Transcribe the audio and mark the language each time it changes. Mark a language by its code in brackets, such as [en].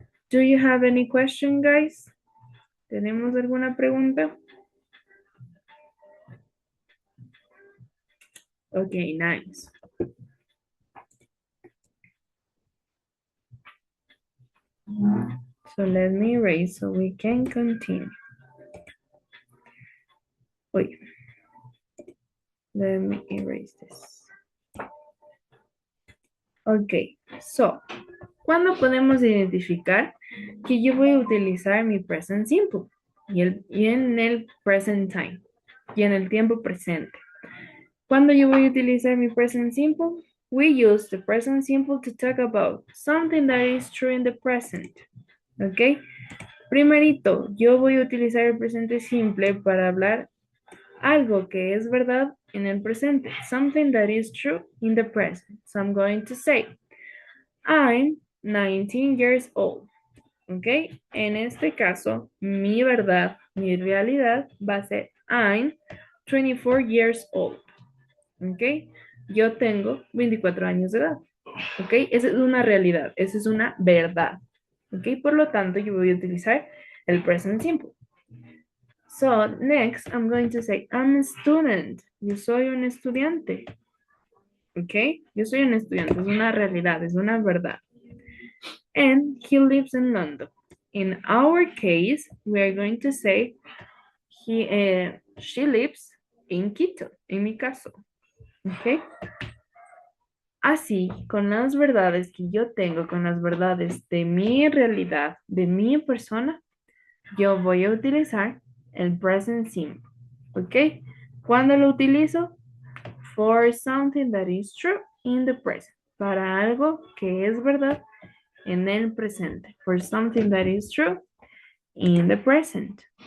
[en] Do you have any question, guys? [es] ¿Tenemos alguna pregunta? [en] Okay, nice. So let me erase so we can continue. Wait. Let me erase this. Ok, so, [es] ¿cuándo podemos identificar que yo voy a utilizar mi present simple? Y en el present time. Y en el tiempo presente. ¿Cuándo yo voy a utilizar mi present simple? [en] We use the present simple to talk about something that is true in the present. ¿Ok? [es] Primerito, yo voy a utilizar el presente simple para hablar algo que es verdad en el presente. [en] Something that is true in the present. So I'm going to say, I'm 19 years old. [es] ¿Ok? En este caso, mi verdad, mi realidad va a ser [en] I'm 24 years old. [es] ¿Ok? Yo tengo 24 años de edad. ¿Ok? Esa es una realidad, esa es una verdad. ¿Ok? Por lo tanto, yo voy a utilizar el present simple. [en] So, next, I'm going to say, I'm a student. [es] Yo soy un estudiante. ¿Ok? Yo soy un estudiante, es una realidad, es una verdad. [en] And he lives in London. In our case, we are going to say, she lives in Quito, [es] en mi caso. ¿Ok? Así, con las verdades que yo tengo, con las verdades de mi realidad, de mi persona, yo voy a utilizar el present simple. ¿Ok? ¿Cuándo lo utilizo? [en] For something that is true in the present. [es] Para algo que es verdad en el presente. [en] For something that is true in the present.